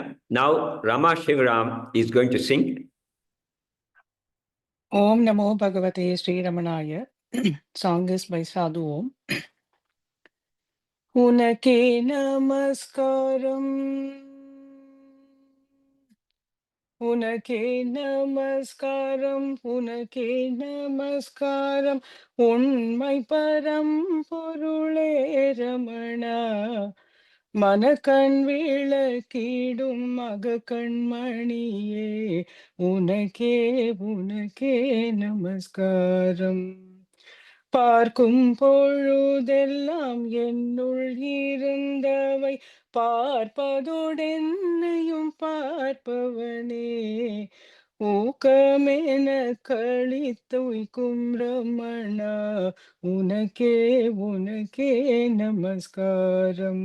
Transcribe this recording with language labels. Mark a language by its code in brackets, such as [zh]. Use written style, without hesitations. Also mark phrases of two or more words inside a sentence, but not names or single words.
[en] Now Rama Shivaram is going to sing. [sa] ॐ नमो भगवते श्री रमणाय. [en] Song is by Sadhu Om. [ta] உனக்கே நமஸ்காரம். உனக்கே நமஸ்காரம். உனக்கே நமஸ்காரம். உண்மை பரம் பொருளே ரமணா. மனக்கண் விளக்கிடும் மகக்கண்மணியே உனக்கே உனக்கே நமஸ்காரம். பார்க்கும் பொழுதெல்லாம் என்னுள் இருந்தவை பார்ப்பதோடென்னையும் பார்ப்பவனே ஊக்கமென களித்துய்க்கும் ரமணா உனக்கே உனக்கே நமஸ்காரம்.